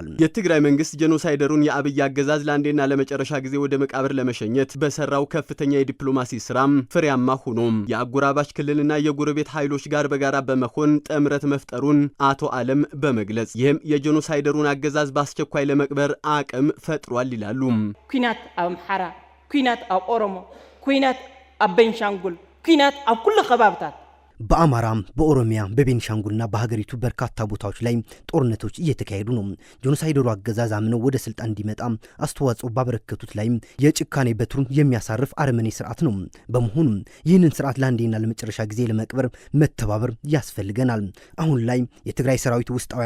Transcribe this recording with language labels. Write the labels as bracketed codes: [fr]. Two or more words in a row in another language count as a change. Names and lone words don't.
[am] የትግራይ መንግስት ጄኖሳይደሩን የአብይ አገዛዝ ለአንዴና ለመጨረሻ ጊዜ ወደ መቃብር ለመሸኘት በሰራው ከፍተኛ የዲፕሎማሲ ስራም ፍሬያማ ሆኖ የአጎራባች ክልልና የጎረቤት ኃይሎች ጋር በጋራ በመሆን ጥምረት መፍጠሩን አቶ ዓለም በመግለጽ ይህም የጄኖሳይደሩን አገዛዝ በአስቸኳይ ለመቅበር አቅም ፈጥሯል ይላሉ። [ti] ኩናት አምሐራ ኩናት አቆሮሞ ኩናት አበንሻንጉል ኩናት አኩል ከባብታት [am] በአማራ በኦሮሚያ በቤንሻንጉልና በሀገሪቱ በርካታ ቦታዎች ላይ ጦርነቶች እየተካሄዱ ነው። ጄኖሳይደሩ አገዛዝ አምነው ወደ ስልጣን እንዲመጣ አስተዋጽኦ ባበረከቱት ላይ የጭካኔ በትሩን የሚያሳርፍ አረመኔ ስርዓት ነው። በመሆኑ ይህንን ስርዓት ለአንዴና ለመጨረሻ ጊዜ ለመቅበር መተባበር ያስፈልገናል። አሁን ላይ የትግራይ ሰራዊት ውስጣዊ